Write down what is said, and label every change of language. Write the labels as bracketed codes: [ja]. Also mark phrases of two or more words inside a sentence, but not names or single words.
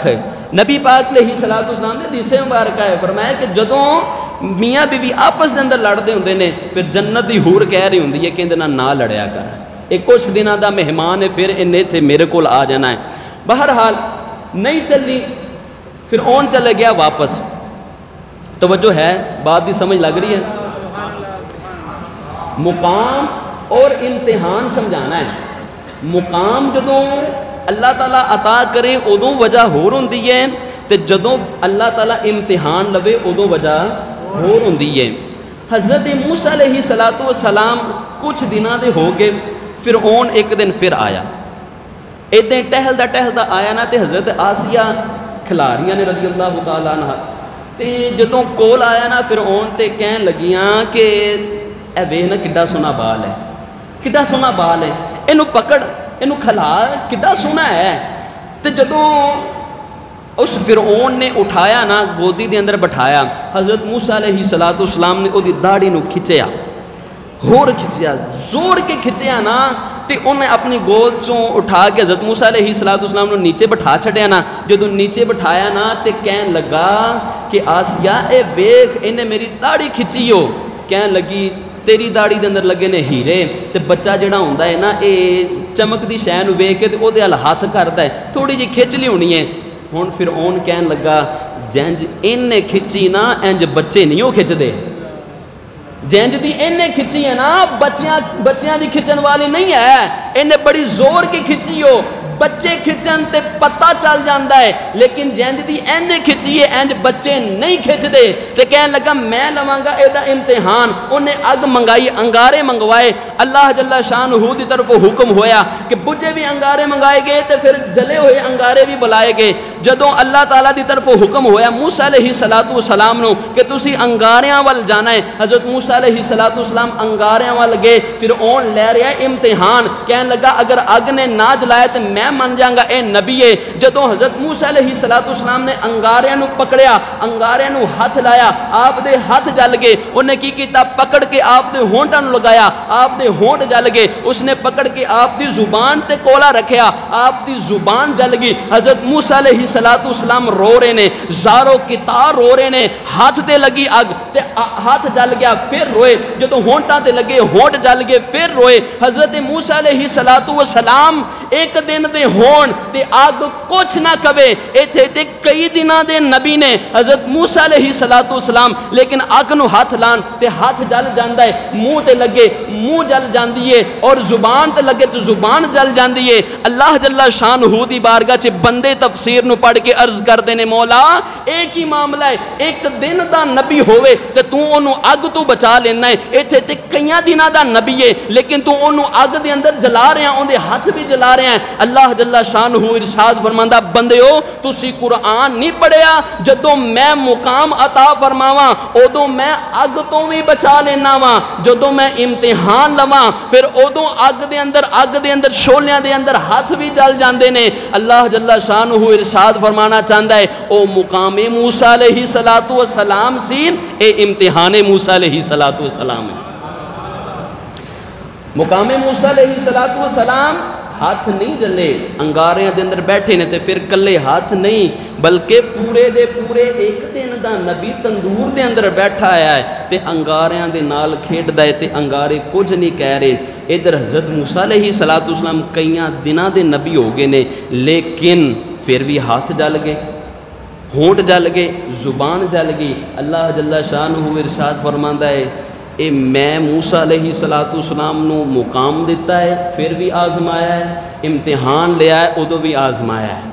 [pa] نبی پاک [ar] علیہ السلام [pa] نے حدیث مبارکہ ہے فرمایا کہ جدوں میاں بیوی آپس دے اندر لڑتے ہوندے نے، پھر جنت دی حور کہہ رہی ہوندی ہے کہ اندے نہ لڑیا کر، ایک کچھ دنوں دا مہمان ہے، پھر انہیں تھے میرے کول آ جانا ہے۔ بہرحال نہیں چلی، فرعون چلے گیا واپس۔ توجہ ہے، بات دی سمجھ لگ رہی ہے؟ مقام اور امتحان سمجھانا ہے۔ مقام جدوں اللہ تعالیٰ عطا کرے ادوں وجہ ہور ہوندی ہے، تے جدوں اللہ تعالیٰ امتحان لوے ادوں وجہ ہور ہوندی ہے۔ حضرت موسیٰ [ar] علیہ السلام [pa] کچھ دنوں دے ہو گئے، فرعون ایک دن پھر آیا، ادیں ٹہلدا آیا نا، تے حضرت آسیہ کھلاریاں نے [ar] رضی اللہ تعالیٰ عنہ، [pa] تے جدوں کول آیا نا فرعون تے کہن لگیاں کہ اے ویکھ نا کڈا سونا بال ہے، کڈا سونا بال ہے، اینو پکڑ، اینو کھلا، کڈا سونا ہے۔ تے جدوں اس فرعون نے اٹھایا نا، گودی دے اندر بٹھایا، حضرت موسیٰ [ar] علیہ السلام [pa] نے دی داڑھی نو کھچیا، ہور کھچیا، زور کے کھچیا نا، تے انہیں اپنی گود چوں اٹھا کے حضرت موسیٰ [ar] علیہ السلام [pa] نے نیچے بٹھا چھڑیا نا۔ جدوں نیچے بٹھایا نا تے کہن لگا کہ آسیہ اے ویکھ انہیں میری داڑھی کھچی ہو، کہن لگی تیری داڑھی دے اندر لگے نے ہیرے، تے بچہ جڑا ہوندا ہے نا اے چمک دی شے نوں ویکھ کے تے او دے ال ہاتھ کردا ہے، تھوڑی جی کھچ لی ہونی ہے۔ ہن فرعون کہن لگا جنج انہیں کھچی نا انج بچے نہیں ہو کھچ دے، جنج دی انہیں کھچی ہے نا بچیاں دی کھچن والی نہیں ہے، انہیں بڑی زور کی کھچی ہو، بچے کھچن تے پتہ چل جاندا ہے، لیکن جنج دی انہیں کھچی ہے انج بچے نہیں کھچ دے۔ تے کہن لگا میں لواں گا ایدا امتحان، انہیں اگ منگائی، انگارے منگوائے، اللہ جل شانہ دی طرف حکم ہویا کہ بجے بھی انگارے منگائے گئے تے پھر جلے ہوئے انگارے بھی بلائے گئے۔ جدوں اللہ تعالیٰ دی طرف حکم ہویا موسیٰ [ar] علیہ السلام [pa] نو کہ تسی انگاریاں وال جانا ہے، حضرت موسیٰ [ar] علیہ السلام [pa] انگاریاں وال گئے، فرعون لے رہا ہے امتحان، کہن لگا اگر اگ نے نہ جلایا تے میں من جاؤں گا اے نبی ہے۔ جدوں حضرت موسیٰ [ar] علیہ السلام [pa] نے انگاریاں نو پکڑیا، انگاریاں نو ہاتھ لایا، آپ دے ہاتھ جل گئے، انہیں کی کیتا پکڑ کے آپ دے ہونٹاں نو لگایا، آپ دے ہونٹ جل گئے، اس نے پکڑ کے آپ دی زبان تے کولا رکھیا، آپ دی زبان جل گئی۔ حضرت موسیٰ [ar] علیہ السلام [pa] رو رہے نے، زارو کتار رو رہے نے، ہاتھ تے لگی اگ تے ہاتھ جل گیا، پھر روئے، جدوں ہونٹاں تے لگے ہونٹ جل گئے، پھر روئے۔ حضرت موسیٰ [ar] علیہ السلام [pa] ایک دن دے ہون تے آگ کچھ نہ کبے، ایتھے تے کئی دنہ دے نبی نے حضرت موسیٰ [ar] علیہ السلام، [pa] لیکن آگ نو ہاتھ لان تے ہاتھ جل جاندہ ہے، منہ تے لگے منہ جل جاندی ہے، اور زبان تے لگے تو زبان جل جاندی ہے۔ اللہ جل شانہ دی بارگاہ چ بندے تفسیر نو پڑھ کے عرض کر دینے مولا ایک ہی معاملہ ہے، ایک دن دا نبی ہوئے تے تو انہوں آگ تو بچا لینا ہے، ایتھے تے کئیاں دنہ دا نبی ہے لیکن تو انہوں آگ دے اندر جلا رہے ہیں، ان دے ہاتھ بھی جلا رہے ہیں۔ اللہ جل شانہ ارشاد فرماندہ بندیو تسی قرآن نہیں پڑھیا، جدوں میں مقام عطا فرماواں ادوں میں اگ تو بھی بچا لینا وا، جدوں میں امتحان لواں پھر ادوں اگ دے اندر شولیاں دے اندر ہاتھ بھی جل جاندے نے۔ اللہ جل شانہ ارشاد فرمانا چاہتا ہے او مقام موسیٰ [ar] علیہ السلام [pa] سی، اے امتحان موسیٰ [ar] علیہ السلام [pa] ہے۔ مقام موسیٰ [ar] علیہ السلام [pa] ہاتھ نہیں جلے، انگاریاں دے اندر بیٹھے نے تے پھر کلے ہاتھ نہیں بلکہ پورے دے پورے ایک دن دا نبی تندور دے اندر بیٹھا آیا ہے تے انگاریاں دے نال کھیڈ دے تے انگارے کچھ نہیں کہہ رہے۔ ادھر حضرت موسیٰ [ar] علیہ السلام [pa] کئیاں دنہ دے نبی ہو گئے نے، لیکن پھر بھی ہاتھ جل گئے، ہونٹ جل گئے، زبان جل گئی۔ اللہ جل شانہ ارشاد فرماندا ہے اے میں موسیٰ [ar] علیہ السلام [pa] نو مقام دیتا ہے پھر بھی آزمایا ہے، امتحان لیا ہے ادو بھی آزمایا ہے۔